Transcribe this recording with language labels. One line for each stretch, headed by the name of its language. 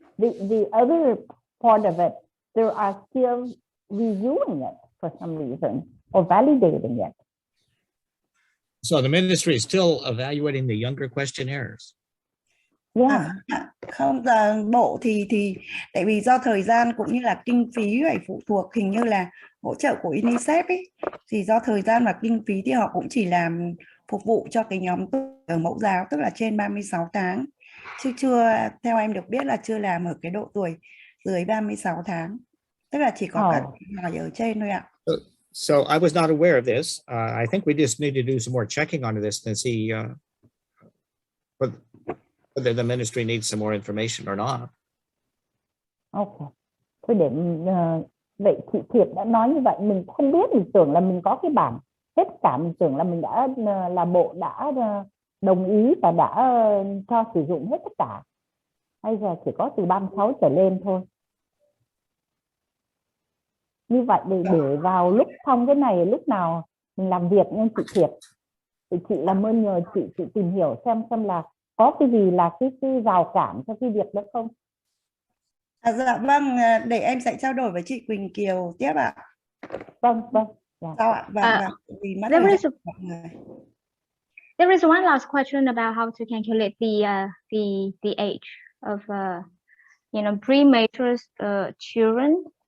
English: the other part of it, they are still reviewing it for some reason or validating it. So the ministry is still evaluating the younger questionnaires. Yeah.
Vietnamese: Không, bộ thì tại vì do thời gian cũng như là kinh phí phải phụ thuộc hình như là hỗ trợ của UNICEF ấy, thì do thời gian và kinh phí thì họ cũng chỉ làm phục vụ cho cái nhóm ở mẫu giáo, tức là trên 36 tháng, chứ chưa, theo em được biết là chưa làm ở cái độ tuổi dưới 36 tháng, tức là chỉ có các hỏi ở trên thôi ạ.
English: So I was not aware of this. I think we just need to do some more checking on this and see whether the ministry needs some more information or not. Ok.
Vietnamese: Thôi để vậy chị Thiệp đã nói như vậy, mình không biết, mình tưởng là mình có cái bản hết cả, mình tưởng là mình đã là bộ đã đồng ý và đã cho sử dụng hết tất cả. Bây giờ chỉ có từ 36 trở lên thôi. Như vậy để vào lúc xong cái này, lúc nào mình làm việc nên chị Thiệp, thì chị làm ơn nhờ chị tìm hiểu xem là có cái gì là cái rào cản cho cái việc đó không. Dạ vâng, để em sẽ trao đổi với chị Quỳnh Kiều tiếp ạ. Vâng. Sao ạ? Vì mất
English: there is one last question about how to calculate the age of premature children.